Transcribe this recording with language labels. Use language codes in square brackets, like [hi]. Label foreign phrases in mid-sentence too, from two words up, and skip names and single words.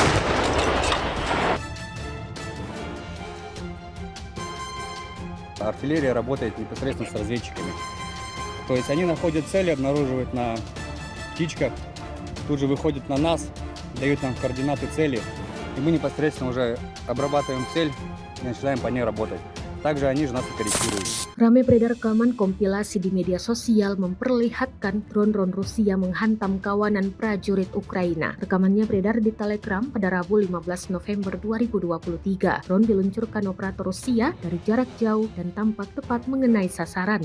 [ru] Артиллерия работает непосредственно с разведчиками. То есть они находят цели, обнаруживают на птичках, тут же выходят на нас, дают нам координаты цели, и мы непосредственно уже обрабатываем цель и начинаем по ней работать. Также они же нас и корректируют. [id] Ramai beredar rekaman kompilasi di media sosial memperlihatkan drone-drone Rusia menghantam kawanan prajurit Ukraina. Rekamannya beredar di Telegram pada Rabu 15 November 2023. Drone diluncurkan operator Rusia dari jarak jauh dan tampak tepat mengenai sasaran.